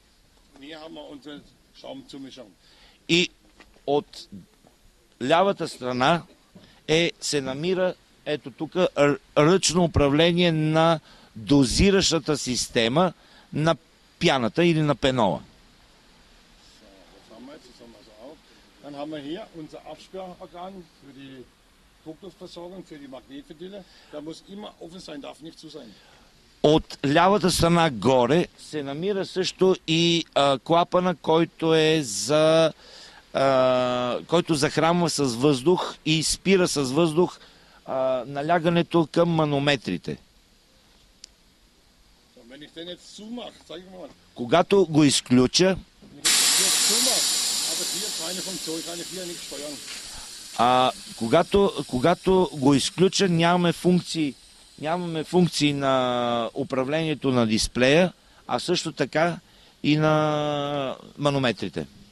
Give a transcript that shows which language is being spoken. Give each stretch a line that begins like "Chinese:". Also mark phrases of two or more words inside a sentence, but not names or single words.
Bulgarian: И от лявата страна се намира ето тук ръчно управление на дозиращата система на пяната или на пенола.
German: Dann haben wir hier unser Absperrorgan für die Druckluftversorgung, für die Magnetventile. Da muss immer offen sein, darf nicht zu sein.
Bulgarian: От лявата страна горе се намира също и клапана, който който захранва с въздух и спира с въздух налягането към манометрите. Когато го изключа, когато го изключа, нямаме функции на управлението на дисплея, а също така и на манометрите.